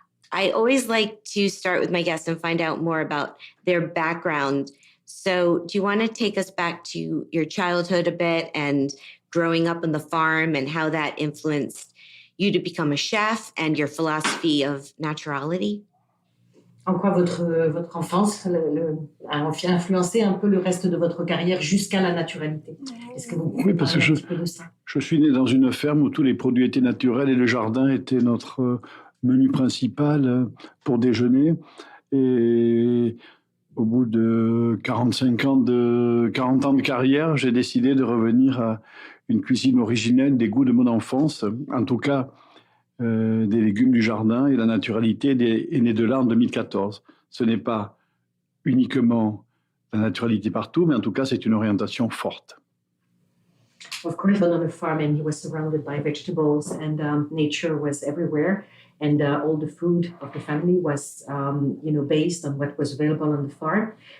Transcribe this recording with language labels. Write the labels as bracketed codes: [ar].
[en] I always like to start with my guests and find out more about their background. So do you want to take us back to your childhood a bit and growing up on the farm and how that influenced you to become a chef and your philosophy of naturality? [fr] En quoi votre enfance a influencé un peu le reste de votre carrière jusqu'à la naturalité? Est-ce que vous pouvez parler un petit peu de ça? Je suis né dans une ferme où tous les produits étaient naturels et le jardin était notre menu principal pour déjeuner. Et au bout de 40 ans de carrière, j'ai décidé de revenir à une cuisine originelle des goûts de mon enfance. En tout cas, des légumes du jardin, et la naturalité est née de là en 2014. Ce n'est pas uniquement la naturalité partout, mais en tout cas, c'est une orientation forte. [en] Of course, on a farm, and he was surrounded by vegetables, and nature was everywhere, and all the food of the family was, based on what was available on the farm.